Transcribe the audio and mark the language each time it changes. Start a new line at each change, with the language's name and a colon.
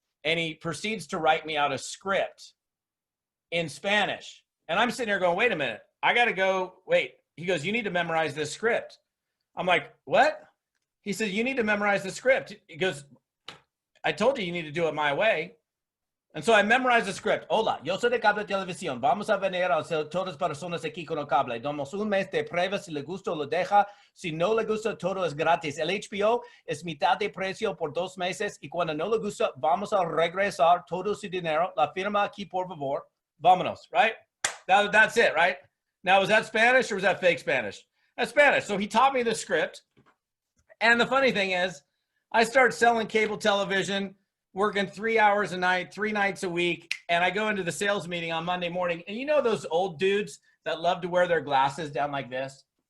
English: And he proceeds to write me out a script in Spanish. And I'm sitting there going, wait a minute, I got to go, wait. He goes, you need to memorize this script. I'm like, what? He says, you need to memorize the script. He goes, I told you need to do it my way. And so I memorized the script.
Spanish: Hola, yo soy de Cable Televisión. Vamos a venir a hacer todas las personas aquí con el cable. Damos un mes de prueba. Si le gusta, lo deja. Si no le gusta, todo es gratis. El HBO es mitad de precio por 2 meses. Y cuando no le gusta, vamos a regresar todo su dinero. La firma aquí, por favor. Vámonos,
English: right? That's it, right? Now, was that Spanish or was that fake Spanish? That's Spanish. So he taught me the script. And the funny thing is, I started selling cable television, working 3 hours a night, 3 nights a week. And I go into the sales meeting on Monday morning. And you know those old dudes that love to wear their glasses down like this?